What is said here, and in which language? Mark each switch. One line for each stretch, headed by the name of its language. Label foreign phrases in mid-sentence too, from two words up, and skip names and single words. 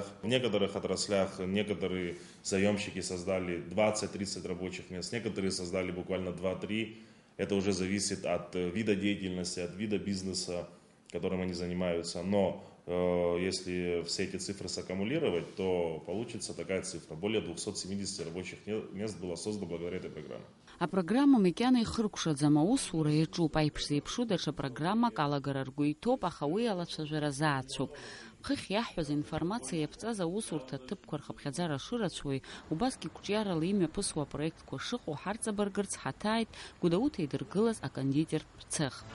Russian: В некоторых отраслях некоторые заемщики создали 20-30 рабочих мест, некоторые создали буквально 2-3. Это уже зависит от вида деятельности, от вида бизнеса, которым они занимаются. Но если все эти цифры саккумулировать, то получится такая цифра. Более 270 рабочих мест было создано благодаря этой программе.
Abkhazian: Апрограмма мекьана ихыркәшаӡам аусура иаҿуп, аиԥш зеиԥшу даҽа программак алагара ргәы иҭоуп, аха уи алацәажәара заацәоуп. Хыхь иаҳҳәаз информациа иаԥҵаз аусурҭа аҭыԥқәа рхыԥхьаӡара шырацәоуи, убасгьы қәҿиарала имҩаԥысуа апроектқәа шыҟоу ҳарҵабыргырц ҳаҭааит Гәдоуҭа идыргылаз акондитертә цех.